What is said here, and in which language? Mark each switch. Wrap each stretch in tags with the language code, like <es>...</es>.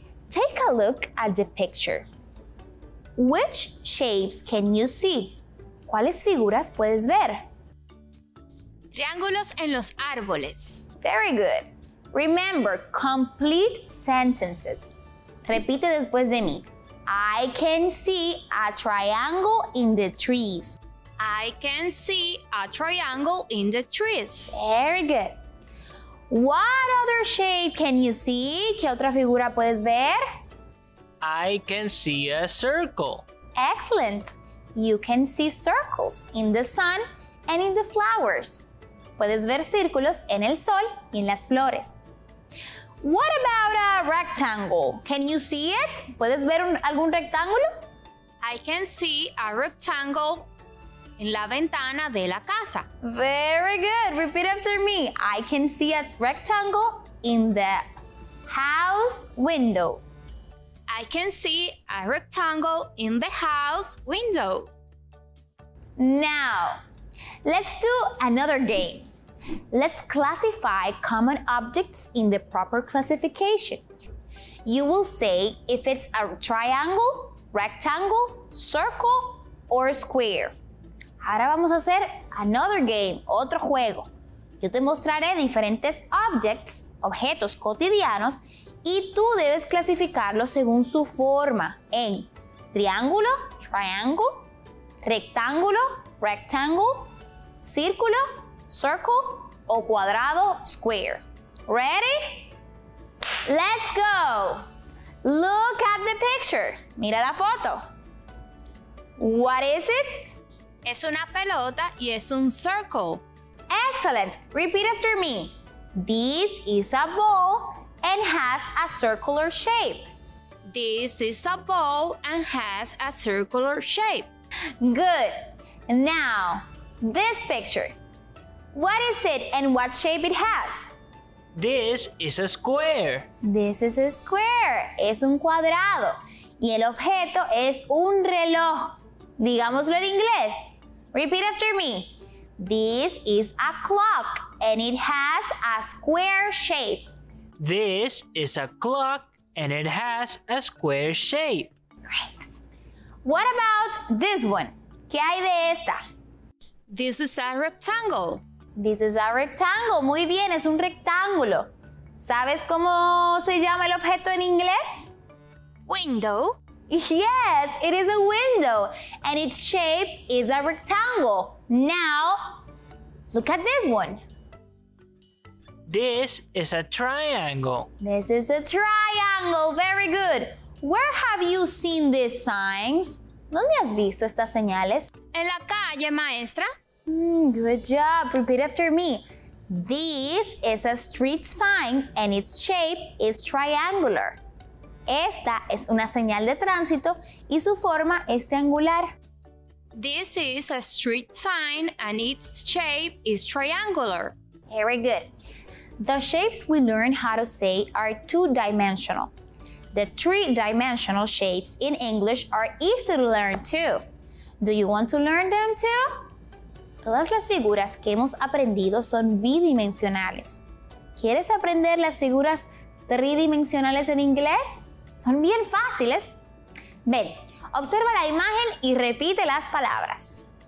<en>Take a look at the picture. Which shapes can you see?</en> <es>¿Cuáles figuras puedes ver? Triángulos en los árboles.</es> <en>Very good. Remember, complete sentences.</en> <es>Repite después de mí.</es> <en>I can see a triangle in the trees. I can see a triangle in the trees. Very good. What other shape can you see?</en> <es>¿Qué otra figura puedes ver?</es> <en>I can see a circle. Excellent. You can see circles in the sun and in the flowers.</en> <es>Puedes ver círculos en el sol y en las flores.</es> <en>What about a rectangle? Can you see it?</en> <es>¿Puedes ver algún rectángulo?</es> <en>I can see a rectangle</en> <es>en la ventana de la casa.</es> <en>Very good. Repeat after me. I can see a rectangle in the house window. I can see a rectangle in the house window. Now, let's do another game. Let's classify common objects in the proper classification. You will say if it's a triangle, rectangle, circle, or square.</en> <es>Ahora vamos a hacer</es> <en>another game,</en> <es>otro juego. Yo te mostraré diferentes objetos cotidianos y tú debes clasificarlos según su forma en triángulo, triangle, rectángulo, rectangle, círculo, circle o cuadrado, square.</es> <en>Ready? Let's go! Look at the picture.</en> <es>Mira la foto.</es> <en>What is it?</en> <es>Es una pelota y es un circle.</es> <en>Excellent. Repeat after me. This is a ball and has a circular shape. This is a ball and has a circular shape. Good. Now, this picture. What is it and what shape it has? This is a square.</en> <es>This is a square. Es un cuadrado. Y el objeto es un reloj. Digámoslo en inglés.</es> <en>Repeat after me. This is a clock and it has a square shape. This is a clock and it has a square shape. Great. What about this one?</en> <es>¿Qué hay de esta?</es> <en>This is a rectangle. This is a rectangle.</en> <es>Muy bien, es un rectángulo. ¿Sabes cómo se llama el objeto en inglés?</es> <en>Window. Yes, it is a window and its shape is a rectangle. Now, look at this one. This is a triangle. This is a triangle. Very good. Where have you seen these signs?</en> <es>¿Dónde has visto estas señales? En la calle, maestra.</es> <en>Good job. Repeat after me. This is a street sign and its shape is triangular.</en> <es>Esta es una señal de tránsito y su forma es triangular.</es> <en>This is a street sign and its shape is triangular. Very good. The shapes we learn how to say are two-dimensional. The three-dimensional shapes in English are easy to learn too. Do you want to learn them too?</en> <es>Todas las figuras que hemos aprendido son bidimensionales. ¿Quieres aprender las figuras tridimensionales en inglés? Son bien fáciles. Ven, observa la imagen y repite las palabras.</es>